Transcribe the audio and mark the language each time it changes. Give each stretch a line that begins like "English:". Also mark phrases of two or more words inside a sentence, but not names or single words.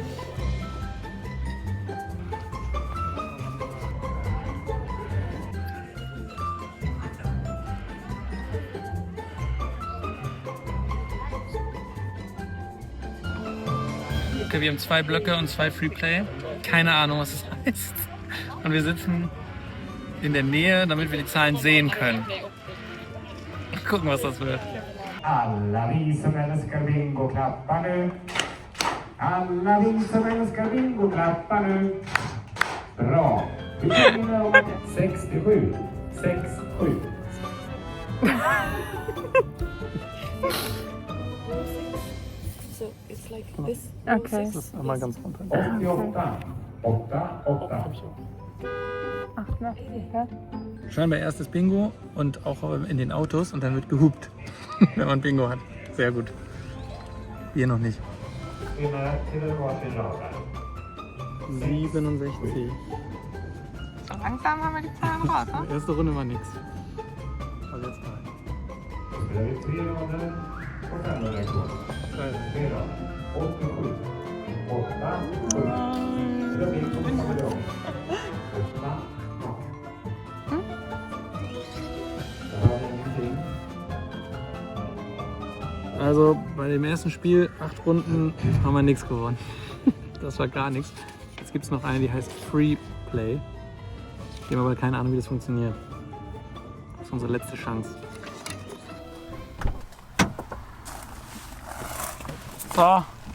German: Okay, wir haben 2 Blöcke und 2 Freeplay. Keine Ahnung, was das heißt. Und wir sitzen in der Nähe, damit wir die Zahlen sehen können. Gucken, was das wird.
Swedish: Alla vi som älskar bingo, klappa nu. Alla vi som älskar bingo, klappa nu. Bra. Vi påminner om att 67. 67.
English: So it's like this.
German: Okay. Das ist einmal ganz runter. 88. 8, 8. Ach, na, okay. Scheinbar erstes Bingo und auch in den Autos und dann wird gehupt, wenn man Bingo hat. Sehr gut. Wir noch nicht.
Swedish: Vinnare till varsin radar. 67.
German: So langsam haben wir die Zahlen raus, ne? Die erste Runde war nix. Also jetzt mal.
Swedish: Då spelar vi 3 rader och 500 kronor. 3 rader. 87. 8, 7. Det blir som på dem. 8, 8. Da har vi ingenting.
German: Also bei dem ersten Spiel, 8 Runden, haben wir nichts gewonnen. Das war gar nichts. Jetzt gibt es noch eine, die heißt Free Play. Wir haben aber keine Ahnung, wie das funktioniert. Das ist unsere letzte Chance. So.